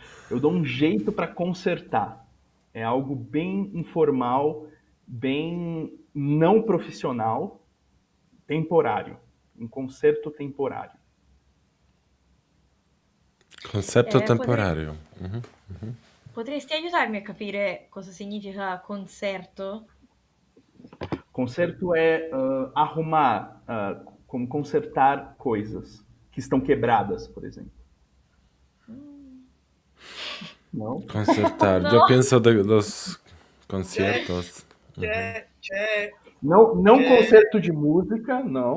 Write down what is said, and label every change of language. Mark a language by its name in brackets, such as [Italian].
[Portuguese] Eu dou um jeito para consertar. É algo bem informal, bem não profissional, temporário. Um conserto temporário. [Spanish] Concepto [Italian] potrei- [Portuguese] temporario. Mhm. [Italian] Potresti aiutarmi a capire cosa significa concerto? [Portuguese] Conserto é arrumar, como consertar coisas que estão quebradas, por exemplo. Não? [Spanish] Concertar. No. Yo pienso de los conciertos. [Italian] C'è [Portuguese] Não concerto de música, não.